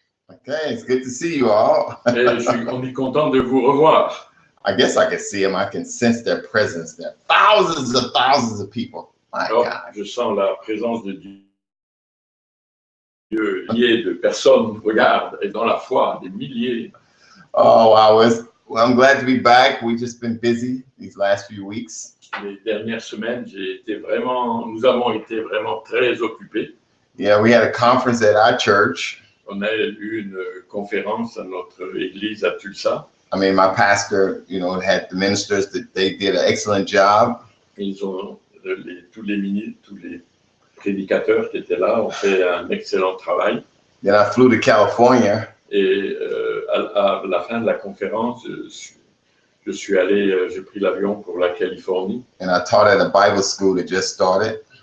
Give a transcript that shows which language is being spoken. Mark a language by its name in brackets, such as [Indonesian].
[English] Okay, it's good to see you all. [French] On est content de vous revoir. [English] I guess I can see them. I can sense their presence. There are thousands of people. My [French] Alors, [English] God. [French] je sens la présence de Dieu liée de personnes, regarde, et dans la foi, des milliers. [English] Oh, well, I'm glad to be back. We've just been busy these last few weeks. [French] Les dernières semaines, nous avons été vraiment très occupés. [English] Yeah, we had a conference at our church. [French] On a eu une conférence à notre église à Tulsa. [English] I mean, my pastor, had the ministers that they did an excellent job. [French] Ils ont tous les prédicateurs qui étaient là ont fait un excellent travail. [English] Then I flew to California. [French] Et à la fin de la conférence, j'ai pris l'avion pour la Californie. [English] And I taught at a Bible school that just started.